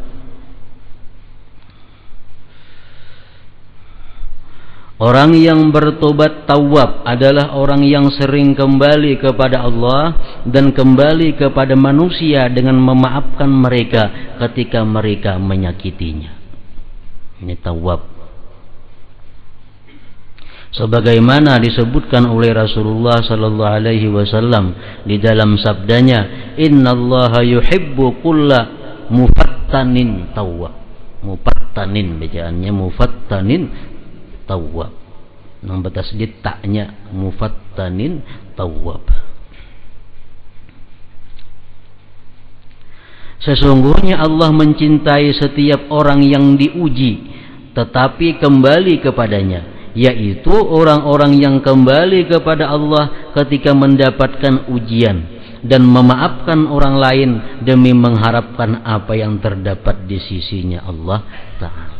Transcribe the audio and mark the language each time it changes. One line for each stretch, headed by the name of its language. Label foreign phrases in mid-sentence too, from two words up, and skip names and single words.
Indonesian: Orang yang bertobat tawab adalah orang yang sering kembali kepada Allah dan kembali kepada manusia dengan memaafkan mereka ketika mereka menyakitinya. Ini tawab. Sebagaimana disebutkan oleh Rasulullah
Arabic: صلى الله عليه وسلم
Indonesian: di dalam sabdanya,
Arabic: إن الله يحب كل مفتن تواب.
Indonesian: Mufattanin bacaannya
Arabic: مفتن تواب.
Banjar: Nang batas ditaknya
Arabic: مفتن تواب.
Indonesian: Sesungguhnya Allah mencintai setiap orang yang diuji tetapi kembali kepadanya, yaitu orang-orang yang kembali kepada Allah ketika mendapatkan ujian dan memaafkan orang lain demi mengharapkan apa yang terdapat di sisinya Allah Ta'ala.